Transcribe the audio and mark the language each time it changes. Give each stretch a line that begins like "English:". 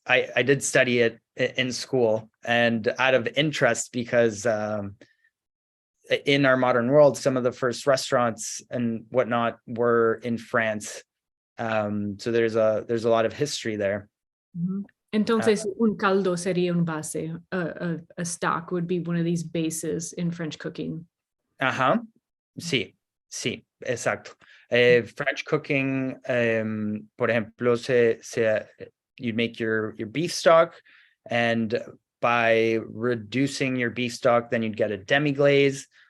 English: I did study it in school, and out of interest, because in our modern world, some of the first restaurants and whatnot were in France. So there's a lot of history there.
Spanish: Entonces, un caldo sería un base.
English: A stock would be one of these bases in French cooking.
Spanish: Ajá. Sí, sí, exacto.
English: French cooking,
Spanish: por ejemplo,
English: you make your beef stock, and by reducing your beef stock, then you'd get a demi-glaze.